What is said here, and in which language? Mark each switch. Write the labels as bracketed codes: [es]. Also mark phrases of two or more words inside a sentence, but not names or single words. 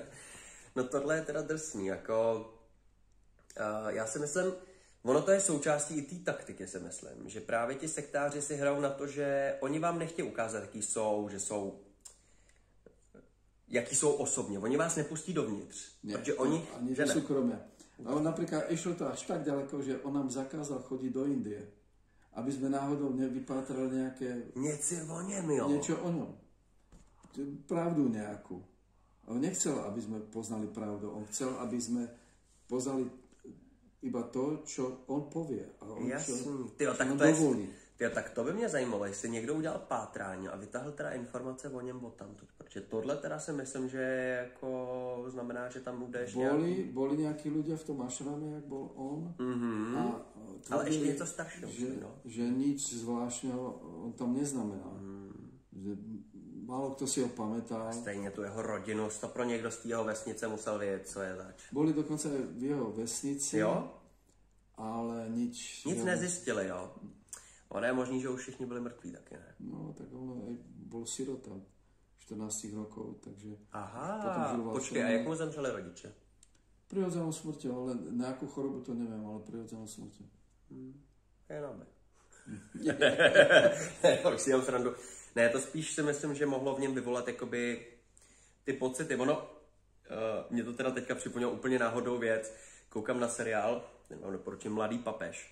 [cs] No tohle je teda drsný, jako já si myslím, ono to je součástí i té taktiky, si myslím, že právě ti sektáři si hrajou na to, že oni vám nechtějí ukázat, jaký jsou osobně. Oni vás nepustí dovnitř, protože oni... [sk] Ani do súkromia. A on napríklad išlo to až tak ďaleko, že on nám zakázal chodiť do Indie, aby sme náhodou nevypátrali nejaké... Niečo o ňom, jo. Niečo o ňom. Pravdu nejakú. On nechcel, aby sme poznali pravdu. On chcel, aby sme poznali iba to, čo on povie. A on [cs] jasný. Tak to by mě zajímalo, jestli někdo udělal pátrání a vytáhl teda informace o něm odtamtud. Protože tohle teda si myslím, že jako znamená, že tam budeš [sk] Boli nejakí ľudia v tom ašrame, jak bol on. [cs] Ale ještě něco staršího. [sk] Že nič zvláštneho on tam neznamenal. Že málo kto si ho pamätal. [cs] Stejně tu jeho rodinu, to pro někdo z té jeho vesnice musel vědět, co je zač. [sk] Boli dokonce v jeho vesnici, [cs] jo? [sk] Ale nič... [cs] Nic nezjistili, jo? Ono je možný, že už všichni byli mrtví taky, ne? [sk] No, tak on bol sirota 14 rokov, takže... [cs] Aha, počkej, a jak mu zemřeli rodiče? [sk] Prirodzenou smrťou, ale na jakú chorobu to neviem, ale prirodzenou smrťou. [cs] Jenom už si dělám srandu. Ne, to spíš si myslím, že mohlo v něm vyvolat jakoby ty pocity. Ono, mě to teda teďka připomnělo úplně náhodou věc. Koukám na seriál, doporučím Mladý papež.